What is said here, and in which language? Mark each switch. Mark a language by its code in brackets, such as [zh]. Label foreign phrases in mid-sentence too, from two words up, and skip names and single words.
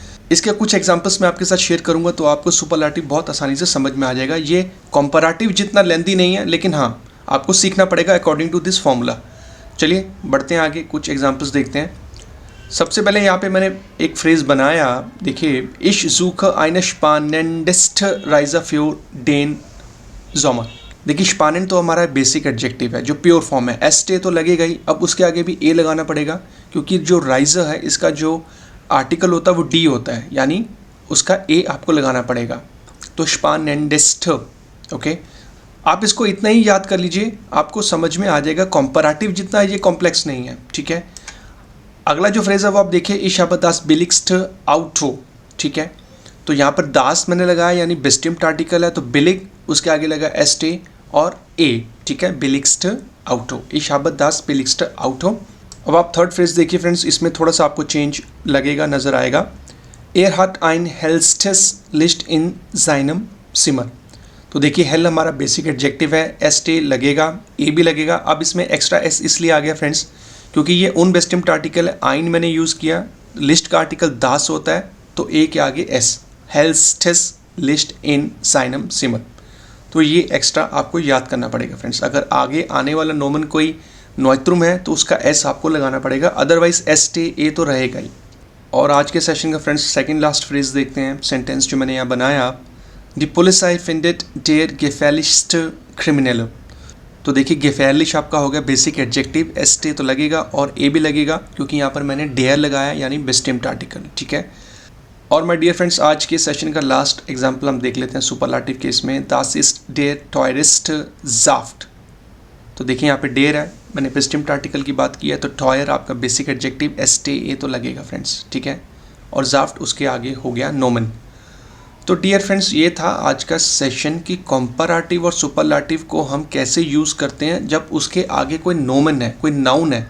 [hi] इसके कुछ एग्जांपल्स मैं आपके साथ शेयर करूंगा, तो आपको सुपरलेटिव बहुत आसानी से समझ में आ जाएगा। ये कंपैरेटिव जितना लेंथी नहीं है, लेकिन हाँ आपको सीखना पड़ेगा [en] according to this formula. [hi] चलिए बढ़ते हैं आगे, कुछ एग्जांपल्स देखते हैं। सबसे पहले यहाँ पे मैंने एक फ्रेज बनाया, देखिए [de] ich suche eine spannendste Reise für den Sommer। [hi] देखिए स्पानेंट तो हमारा बेसिक एडजेक्टिव है जो प्योर फॉर्म है, एस टे तो लगेगा ही। अब उसके आगे भी ए लगाना पड़ेगा, क्योंकि जो राइजर है इसका जो आर्टिकल होता है वो डी होता है, यानी उसका ए आपको लगाना पड़ेगा। तो स्पानेंडेस्ट, ओके। आप इसको इतना ही याद कर लीजिए, आपको समझ में आ जाएगा। कंपैरेटिव जितना ये कॉम्प्लेक्स नहीं है, ठीक है। अगला जो फ्रेज है वो आप देखिए, [de] इश habe das billigste Auto, [hi] ठीक है। तो यहाँ पर दास मैंने लगाया यानी बेस्टिम्ड आर्टिकल है, तो बिलिग, उसके आगे लगा एस टे और ए, ठीक है, [de] billigst Auto, इश habe das billigste Auto। [hi] अब आप थर्ड फ्रेज देखिए फ्रेंड्स, इसमें थोड़ा सा आपको चेंज लगेगा, नजर आएगा। [de] Er hat ein hellstes Licht in seinem Zimmer। [hi] तो देखिए हेल हमारा बेसिक एडजेक्टिव है, एस टे लगेगा, ए भी लगेगा। अब इसमें एक्स्ट्रा एस इसलिए आ गया फ्रेंड्स क्योंकि ये उन बेस्टिम्ड आर्टिकल है, आइन मैंने यूज़ किया, लिस्ट का आर्टिकल दास होता है, तो ए के आगे एस, [de] hellstes Licht in seinem Zimmer. [hi] तो ये एक्स्ट्रा आपको याद करना पड़ेगा फ्रेंड्स। अगर आगे आने वाला नोमन कोई नॉयत्रुम है तो उसका एस आपको लगाना पड़ेगा, अदरवाइज एस टे ए तो रहेगा ही। और आज के सेशन का फ्रेंड्स सेकंड लास्ट फ्रेज देखते हैं, सेंटेंस जो मैंने यहाँ बनाया, दी [de] Polizei findet der gefährlichste Kriminelle। [hi] तो देखिए gefährlich आपका हो गया बेसिक एडजेक्टिव, एस टे तो लगेगा और ए भी लगेगा, क्योंकि यहाँ पर मैंने डेयर लगाया यानी बेस्टिम्ड आर्टिकल, ठीक है। और [en] my dear friends, [hi] आज के सेशन का लास्ट एग्जांपल हम देख लेते हैं सुपरलेटिव केस में, [de] das ist der teuerste Saft। [hi] तो देखिए यहाँ पे डेयर है, मैंने बेस्टिम्ड आर्टिकल की बात की है, तो टॉयर आपका बेसिक एडजेक्टिव, एस टे ए तो लगेगा फ्रेंड्स, ठीक है। और जाफ्ट उसके आगे हो गया नोमन। तो [en] dear friends, [hi] ये था आज का सेशन कि कंपैरेटिव और सुपरलेटिव को हम कैसे यूज़ करते हैं जब उसके आगे कोई नोमन है, कोई नाउन है।